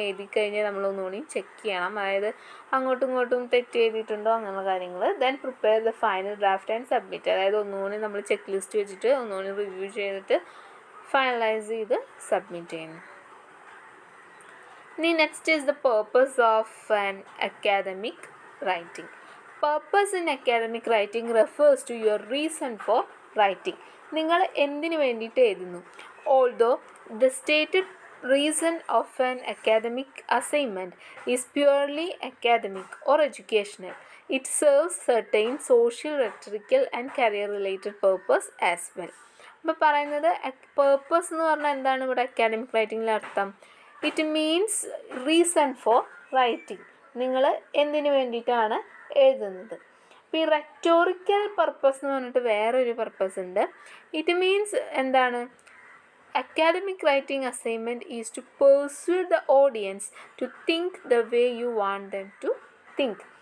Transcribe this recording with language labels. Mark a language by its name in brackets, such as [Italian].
[Malayalam] എഴുതി കഴിഞ്ഞാൽ നമ്മൾ ഒന്നുകൂടി ചെക്ക് ചെയ്യണം, അതായത് അങ്ങോട്ടും ഇങ്ങോട്ടും തെറ്റ് ചെയ്തിട്ടുണ്ടോ അങ്ങനെയുള്ള കാര്യങ്ങൾ. [English] Then prepare the final draft and submit. [Malayalam] അതായത് ഒന്നുകൂടി നമ്മൾ ചെക്ക് ലിസ്റ്റ് വെച്ചിട്ട് ഒന്നുകൂടി റിവ്യൂ ചെയ്തിട്ട് ഫൈനലൈസ് ചെയ്ത് സബ്മിറ്റ് ചെയ്യുന്നു. [English] ഇനി next is the purpose of an academic writing. Purpose in academic writing refers to your reason for writing. [Malayalam] നിങ്ങൾ എന്തിനു വേണ്ടിയിട്ട് എഴുതുന്നു. [English] Although the stated reason of an academic assignment is purely academic or educational, it serves certain social, rhetorical and career related purpose as well. [Malayalam] അപ്പോൾ പറയുന്നത് purpose എന്ന് പറഞ്ഞാൽ എന്താണ് ഇവിടെ അക്കാദമിക് റൈറ്റിങ്ങിൽ അർത്ഥം? [English] It means reason for writing. [Malayalam] നിങ്ങൾ എന്തിനു വേണ്ടിയിട്ടാണ് എഴുതുന്നത്. അപ്പോൾ ഈ റെറ്റോറിക്കൽ പർപ്പസ് എന്ന് പറഞ്ഞിട്ട് വേറൊരു പർപ്പസ് ഉണ്ട്. [English] it means [Malayalam] എന്താണ്, [English] Academic writing assignment is to persuade the audience to think the way you want them to think.